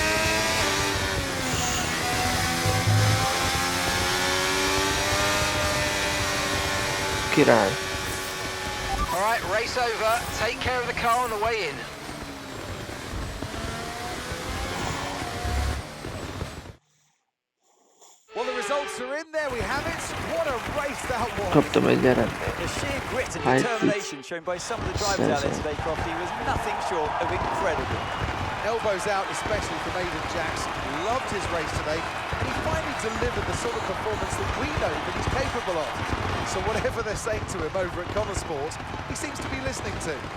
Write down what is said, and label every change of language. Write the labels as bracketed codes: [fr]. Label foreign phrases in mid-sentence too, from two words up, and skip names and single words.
[hu] Király. [en] All right, race over. Take care of the car on the way in. Well, the results are in. There we have it. What a race that was. [hu] Kaptam egy eredményt. [en] The sheer grit and determination shown by some of the drivers out there today, Crofty, was nothing short of incredible. Elbows out, especially from Aiden Jackson. Loved his race today, and he finally delivered the sort of performance that we know that he's capable of. So whatever they're saying to him over at Sport, he seems to be listening to.